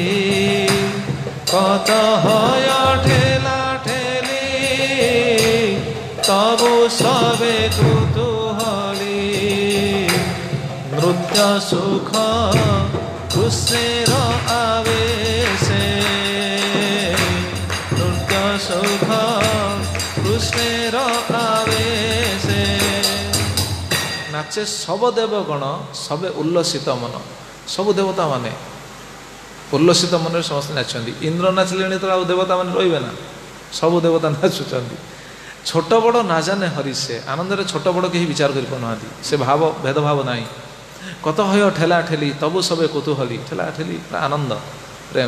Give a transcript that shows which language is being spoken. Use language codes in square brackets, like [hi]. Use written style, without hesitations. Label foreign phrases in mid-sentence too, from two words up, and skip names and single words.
[bn] কত হয় ঠেলা ঠেলি তবু সবে কুতূহলী, নৃত্য সুখ কৃষ্ণের আবেশে, নৃত্য সুখ কৃষ্ণের আবেশে। নাচে সব দেবগণ সবে উল্লসিত মন, [or] ସବୁ ଦେବତାମାନେ ଉଲ୍ଲସିତ ମନରେ ସମସ୍ତେ ନାଚନ୍ତି। ଇନ୍ଦ୍ର ନାଚିଲେଣି ତ ଆଉ ଦେବତାମାନେ ରହିବେ ନା, ସବୁ ଦେବତା ନାଚୁଛନ୍ତି। [bn] ছোট বড় না জানে হরি সে, [or] ଆନନ୍ଦରେ ଛୋଟ ବଡ଼ କେହି ବିଚାର କରିପାରୁନାହାନ୍ତି, ସେ ଭାବ ଭେଦଭାବ ନାହିଁ। [bn] কত হয় ঠেলা ঠেলি তবু সবে কুতূহলী, [or] ଠେଲା ଠେଲି ଆନନ୍ଦ ପ୍ରେମ।